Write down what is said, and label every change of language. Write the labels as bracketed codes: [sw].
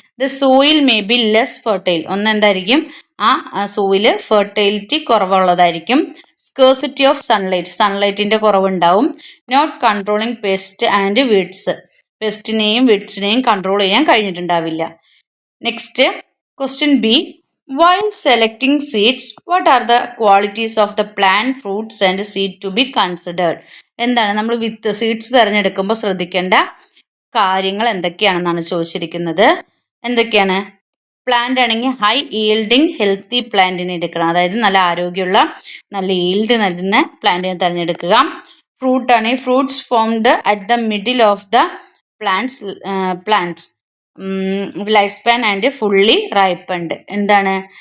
[en] The soil may be less fertile. [ml] ഒന്ന് എന്തായിരിക്കും? ആ soil ഫെർട്ടൈലിറ്റി കുറവുള്ളതായിരിക്കും. [en] scarcity of sunlight, [ml] സൺലൈറ്റിന്റെ കുറവുണ്ടാവും. [en] not controlling pest and weeds, [ml] പെസ്റ്റിനെയും വീഡ്സിനെയും control ചെയ്യാൻ കഴിഞ്ഞിട്ടുണ്ടാവില്ല. [en] Next question B, while selecting seeds, what are the qualities of the plant, fruits and seed to be considered? [ml] എന്താണ് നമ്മൾ seeds തിരഞ്ഞെടുക്കുമ്പോൾ ശ്രദ്ധിക്കേണ്ട കാര്യങ്ങൾ എന്തൊക്കെയാണെന്നാണ് ചോദിച്ചിരിക്കുന്നത്. എന്തൊക്കെയാണ്? പ്ലാന്റ് ആണെങ്കിൽ high yielding healthy പ്ലാന്റിനെ എടുക്കണം, അതായത് നല്ല ആരോഗ്യമുള്ള നല്ല ഈൽഡ് നൽകുന്ന പ്ലാന്റിനെ തിരഞ്ഞെടുക്കുക. ഫ്രൂട്ട് ആണെങ്കിൽ [en] Fruits formed at the middle of the plant's life span and fully ripened. എന്താണ്?